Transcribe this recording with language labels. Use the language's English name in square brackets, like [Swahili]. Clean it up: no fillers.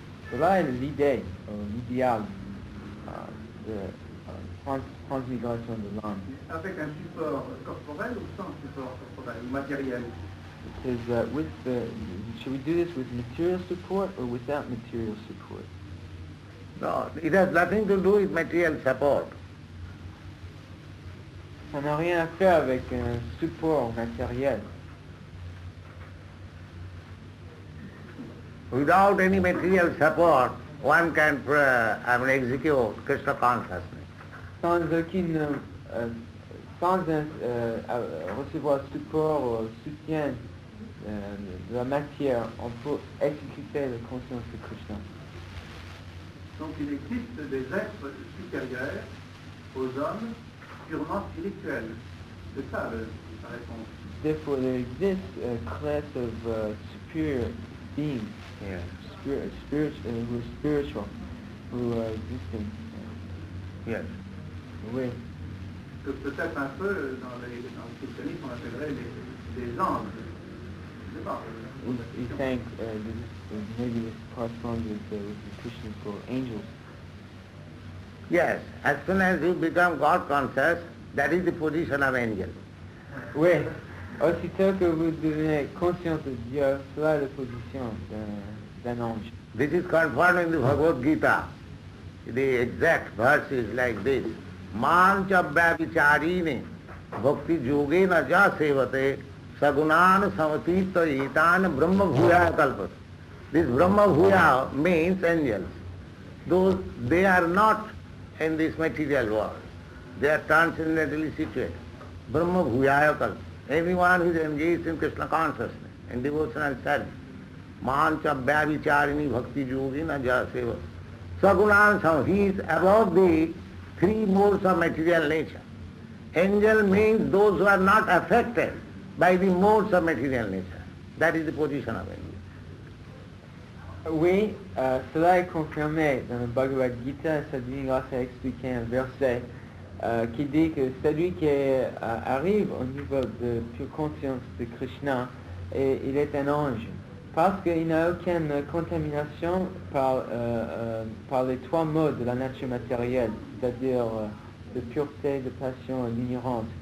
[French] Cela est l'idée, l'idéal de transmigration de l'âme. Avec un support corporel ou sans support corporel ou matériel? [English] It says, should we do this with material support or without material support? No, it has nothing to do with material support. [French] Ça n'a rien à faire avec un support matériel. [English] Without any material support, one can execute Krishna consciousness. [French] Sans recevoir support, soutien de la matière, on peut exécuter la conscience de Krishna. Donc il existe des êtres supérieurs aux hommes purement spirituels. C'est ça la réponse. [English] Therefore, there exists a class of superior beings, who are spiritual, who are existing. Yes. [French] Oui. Que peut-être un peu dans le christianisme on appellerait des anges. Je sais pas. [English] We think maybe this corresponds with the Christians for angels. Yes, as soon as you become God conscious, that is the position of angel. [French] Oui, aussitôt que vous devenez conscient de Dieu, cela est la position d'un ange. [English] This is confirmed in the Bhagavad Gita. The exact verse is like this. [Sanskrit] Mancha vyavicharini bhakti yogena ja sevate sagunan samatita etan brahma bhuya kalpas. [English] This brahma bhuya means angels. Those, they are not in this material world. They are transcendently situated. [Sanskrit] Brahma bhuyaya kalpas. [English] Anyone who is engaged in Krishna consciousness and devotional service. [Sanskrit] Mancha vyavicharini bhakti yogena ja sevate. Sagunan, [English] he is above the three modes of material nature. Angel means those who are not affected by the modes of material nature. That is the position of angel. [French] Oui, cela est confirmé dans le Bhagavad Gita. Sadhguru grâce a expliqué un verset qui dit que celui qui arrive au niveau de pure conscience de Krishna, et il est un ange, parce qu'il n'a aucune contamination par les trois modes de la nature matérielle, c'est-à-dire de pureté, de passion et d'ignorance.